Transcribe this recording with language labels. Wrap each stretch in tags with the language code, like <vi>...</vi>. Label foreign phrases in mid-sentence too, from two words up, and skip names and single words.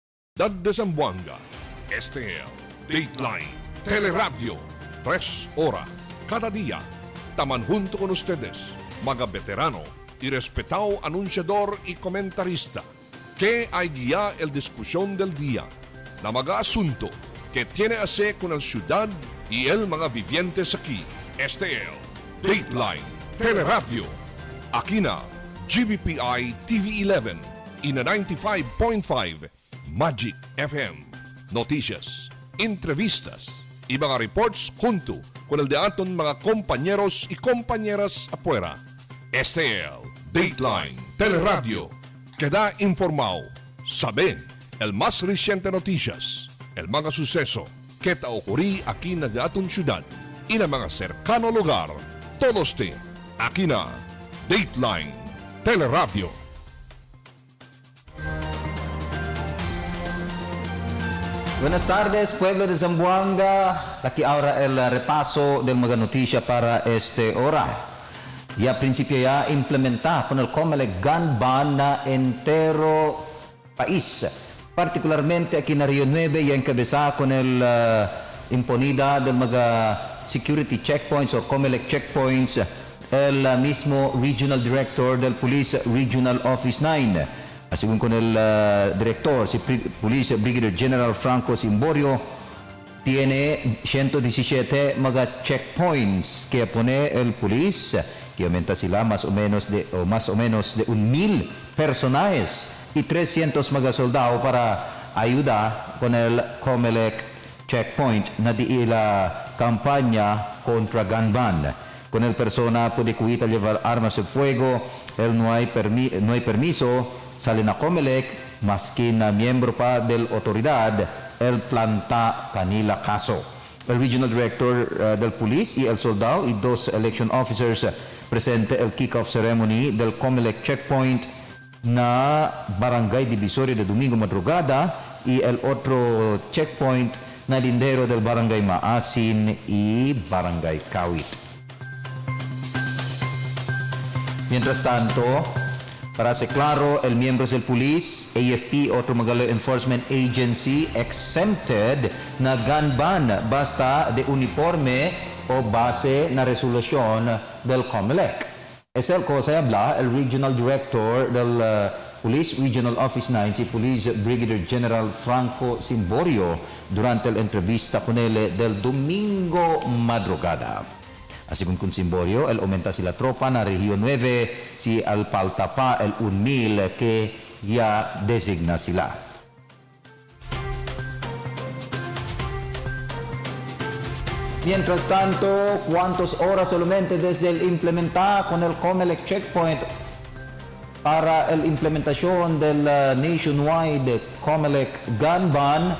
<cbk>Ciudad de Zamboanga. STL Dateline Teleradyo. 3 horas cada día. Taman junto con ustedes, mga veterano y respetado anunciador y comentarista, que hay guía el discusión del día na mga asunto que tiene a ver con la ciudad y el mga vivientes aquí. STL Dateline Teleradyo. Aquí na GBPI TV11 y na 95.5 Magic FM. Noticias, entrevistas y mga reports junto con el de aton mga compañeros y compañeras afuera. STL Dateline Teleradyo. Queda informado. Sabe el más reciente noticias, el mga suceso que ta ocurrí aquí na aton ciudad y na mga cercano lugar. Todos te aquí na Dateline Teleradyo. Buenas tardes, pueblo de Zamboanga. Aquí ahora el repaso del mga noticia para este hora. Ya principio ya implementa con el COMELEC</cbk> <en>gun ban</en> <cbk>na entero país. Particularmente aquí en Rio 9 ya encabezada con el imponida del mga</cbk> <en>security checkpoints o COMELEC checkpoints</en> <cbk>el mismo Regional Director del Police Regional Office 9. Según con el director, si Police Brigadier General Franco Simborio, tiene 117 mga checkpoints que pone el police, que aumenta sila más o menos de 1,000 personajes y 300 mga soldado para ayuda con el</cbk> <en>COMELEC checkpoint</en> <cbk>na di la campaña contra</cbk> <en>gun ban.</en> <cbk>Con el persona puede cuita llevar armas de fuego, no hay permiso. Sale na COMELEC, maski na miyembro pa del autoridad, el planta kanila kaso. El Regional Director del Police y el soldado y 2 election officers presente el</cbk> <en>kick-off ceremony</en> <cbk>del</cbk> <en>COMELEC checkpoint</en> <cbk>na Barangay Divisoria de Domingo Madrugada y el otro checkpoint na lindero del Barangay Maasin y Barangay Kawit. Mientras tanto, para ser claro, el miembros del police, AFP, otro mga</cbk> <en>law enforcement agency,</en> <cbk>exempted na</cbk> <en>gun ban</en> <cbk>basta de uniforme o base na resolution del COMELEC. Es el cosa habla el Regional Director del Police Regional Office 9, si Police Brigadier General Franco Simborio, durante la entrevista con él del domingo madrugada. Según con Simborio, el aumenta si la tropa na Región 9, si al palta pa el 1,000 que ya designa sila. Mientras tanto, ¿cuántas horas solamente desde el implementar con el</cbk> <en>COMELEC checkpoint</en> <cbk>para la implementación del</cbk> <en>nationwide COMELEC gun ban?</en>